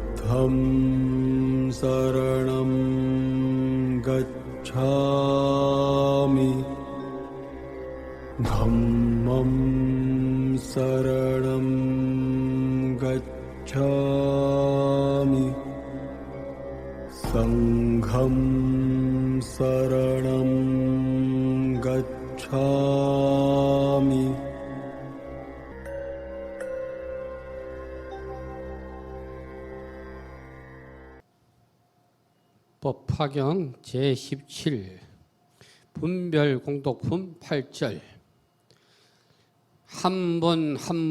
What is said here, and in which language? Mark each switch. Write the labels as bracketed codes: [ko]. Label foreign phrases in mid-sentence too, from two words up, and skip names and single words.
[pi] 부ddham saranam gacchami dhammam saranam gacchami sangham saranam gacchami [ko] 법화경 제17 분별공독품 8절 한 분 한